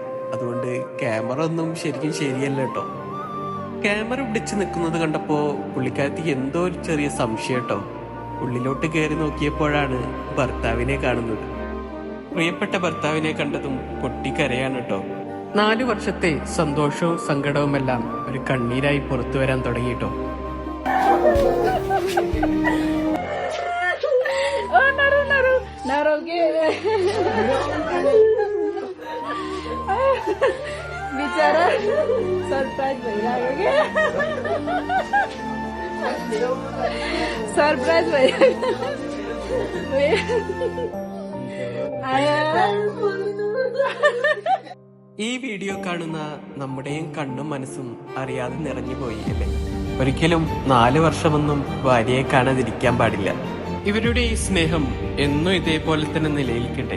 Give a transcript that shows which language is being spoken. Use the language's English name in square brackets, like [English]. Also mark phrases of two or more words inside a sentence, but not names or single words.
[Malayalam] അതുകൊണ്ട് ക്യാമറ ഒന്നും ശരിക്കും ശരിയല്ല കേട്ടോ. ക്യാമറ പിടിച്ച് നിൽക്കുന്നത് കണ്ടപ്പോ പുള്ളിക്കാരത്തിക്ക് എന്തോ ഒരു ചെറിയ സംശയം കേട്ടോ. ഉള്ളിലോട്ട് കയറി നോക്കിയപ്പോഴാണ് ഭർത്താവിനെ കാണുന്നത്. പ്രിയപ്പെട്ട ഭർത്താവിനെ കണ്ടതും പൊട്ടിക്കരയാണ് കേട്ടോ. 4 വർഷത്തെ സന്തോഷവും സങ്കടവുമെല്ലാം ഒരു കണ്ണീരായി പുറത്തു വരാൻ തുടങ്ങിട്ടോ. [Nepali] बिचारा सरप्राइज भइरहेको के सरप्राइज भइरहेको [Malayalam] ഈ വീഡിയോ കാണുന്ന നമ്മുടെയും കണ്ണും മനസ്സും അറിയാതെ നിറഞ്ഞുപോയി അല്ലേ. ഒരിക്കലും 4 വർഷമൊന്നും ഭാര്യയെ കാണാതിരിക്കാൻ പാടില്ല. ഇവരുടെ ഈ സ്നേഹം എന്നും ഇതേപോലെ തന്നെ നിലനിൽക്കട്ടെ.